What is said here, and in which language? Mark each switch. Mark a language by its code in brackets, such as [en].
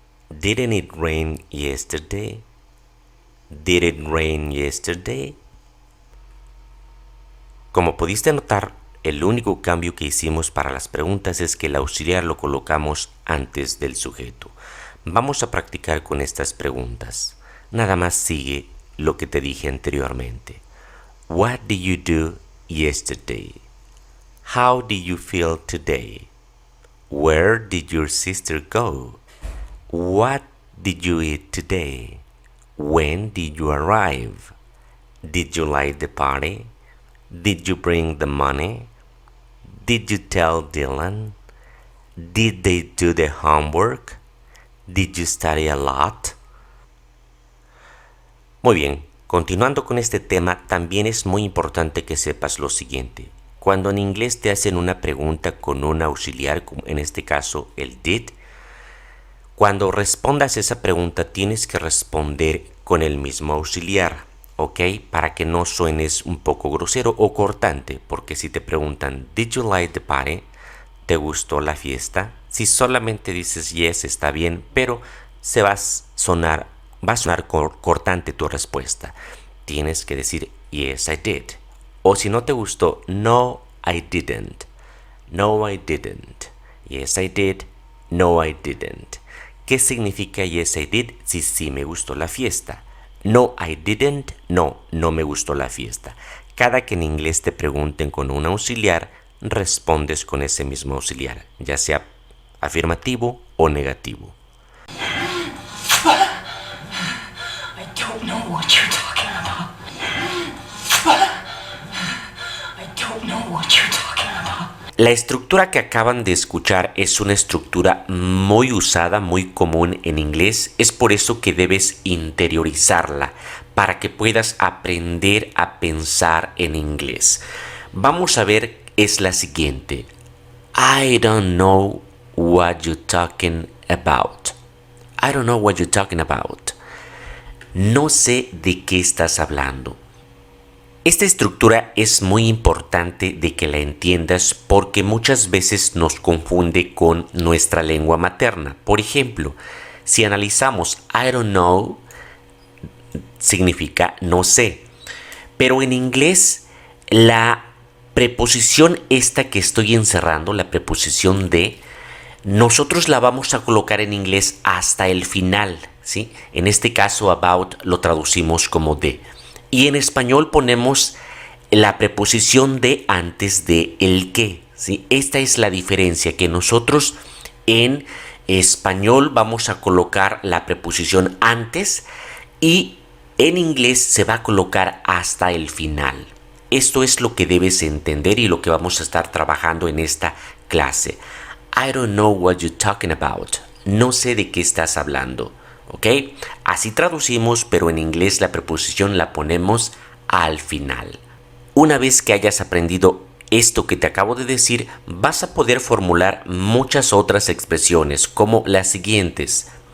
[en] Didn't it rain yesterday? Did it rain yesterday? [es] Como pudiste notar, el único cambio que hicimos para las preguntas es que el auxiliar lo colocamos antes del sujeto. Vamos a practicar con estas preguntas. Nada más sigue lo que te dije anteriormente. What did you do yesterday? How did you feel today? Where did your sister go? What did you eat today? When did you arrive? Did you like the party? Did you bring the money? Did you tell Dylan? Did they do the homework? Did you study a lot? Muy bien, continuando con este tema, también es muy importante que sepas lo siguiente. Cuando en inglés te hacen una pregunta con un auxiliar, como en este caso el did, cuando respondas esa pregunta tienes que responder con el mismo auxiliar, ¿ok? Para que no suenes un poco grosero o cortante, porque si te preguntan [en] ¿Did you like the party? [es] ¿Te gustó la fiesta? Si solamente dices yes está bien, pero va a sonar cortante tu respuesta. Tienes que decir [en] yes I did. [es] O si no te gustó, [en] no I didn't. No I didn't. Yes I did. No I didn't. [es] ¿Qué significa [en] yes I did? [es] Sí me gustó la fiesta. [en] No I didn't. [es] No me gustó la fiesta. Cada que en inglés te pregunten con un auxiliar, respondes con ese mismo auxiliar, ya sea afirmativo o negativo. [en] I don't know what you're talking about. I don't know what you're talking about. [es] La estructura que acaban de escuchar es una estructura muy usada, muy común en inglés. Es por eso que debes interiorizarla para que puedas aprender a pensar en inglés. Vamos a ver, es la siguiente. [en] I don't know what you're talking about. I don't know what you're talking about. [es] No sé de qué estás hablando. Esta estructura es muy importante de que la entiendas porque muchas veces nos confunde con nuestra lengua materna. Por ejemplo, si analizamos [en] I don't know, [es] significa no sé. Pero en inglés, la preposición esta que estoy encerrando, la preposición de, nosotros la vamos a colocar en inglés hasta el final, ¿sí? En este caso, about lo traducimos como de. Y en español ponemos la preposición de antes de el que, ¿sí? Esta es la diferencia, que nosotros en español vamos a colocar la preposición antes y en inglés se va a colocar hasta el final. Esto es lo que debes entender y lo que vamos a estar trabajando en esta clase. [en] I don't know what you're talking about. [es] No sé de qué estás hablando. ¿Ok? Así traducimos, pero en inglés la preposición la ponemos al final. Una vez que hayas aprendido esto que te acabo de decir, vas a poder formular muchas otras expresiones como las siguientes.